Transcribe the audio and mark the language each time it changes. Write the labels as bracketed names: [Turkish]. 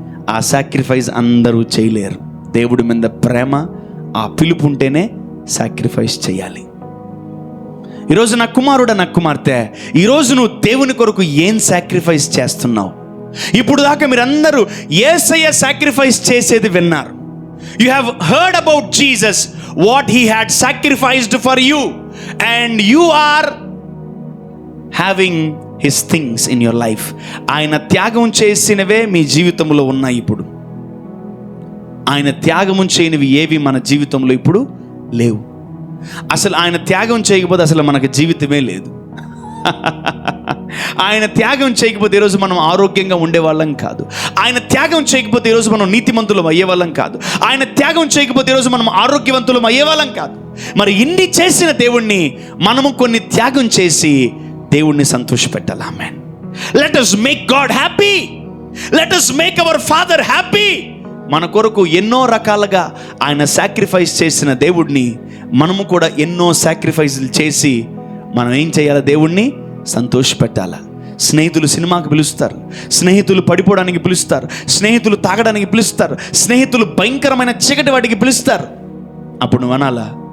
[Telugu] ఆ సాక్రిఫైస్ అందరూ చేయలేరు. దేవుడి మీద ప్రేమ, ఆ పిలుపు ఉంటేనే సాక్రిఫైస్ చేయాలి. ఈరోజు నా కుమారుడా, నా కుమార్తె, ఈరోజు నువ్వు దేవుని కొరకు ఏం సాక్రిఫైస్ చేస్తున్నావు? ఇప్పుడు దాకా మీరందరూ యేసయ్య సాక్రిఫైస్ చేసేది విన్నారు. [English] You have heard about Jesus, what he had sacrificed for you, and you are having his things in your life. [Telugu] ఆయన త్యాగం చేసినవే మీ జీవితంలో ఉన్నాయి. ఇప్పుడు ఆయన త్యాగం చేయనివి ఏవి మన జీవితంలో ఇప్పుడు లేవు. అసలు ఆయన త్యాగం చేయకపోతే అసలు మనకు జీవితమే లేదు. ఆయన త్యాగం చేయకపోతే ఈరోజు మనం ఆరోగ్యంగా ఉండేవాళ్ళం కాదు. ఆయన త్యాగం చేయకపోతే ఈరోజు మనం నీతిమంతులం అయ్యేవాళ్ళం కాదు. ఆయన త్యాగం చేయకపోతే ఈరోజు మనం ఆరోగ్యవంతులం అయ్యేవాళ్ళం కాదు. మరి ఇన్ని చేసిన దేవుణ్ణి మనము కొన్ని త్యాగం చేసి దేవుణ్ణి సంతోషపెట్టాలి. ఆమేన్. [English] Let us make God happy. Let us make our Father happy. [Telugu] మన కొరకు ఎన్నో రకాలుగా ఆయన సాక్రిఫైస్ చేసిన దేవుడిని మనము కూడా ఎన్నో సాక్రిఫైస్లు చేసి మనం ఏం చేయాలి? దేవుణ్ణి సంతోషపెట్టాలి. స్నేహితులు సినిమాకి పిలుస్తారు, స్నేహితులు పడిపోవడానికి పిలుస్తారు, స్నేహితులు తాగడానికి పిలుస్తారు, స్నేహితులు భయంకరమైన చీకటి వాటికి పిలుస్తారు. అప్పుడు నువ్వు అనాలా?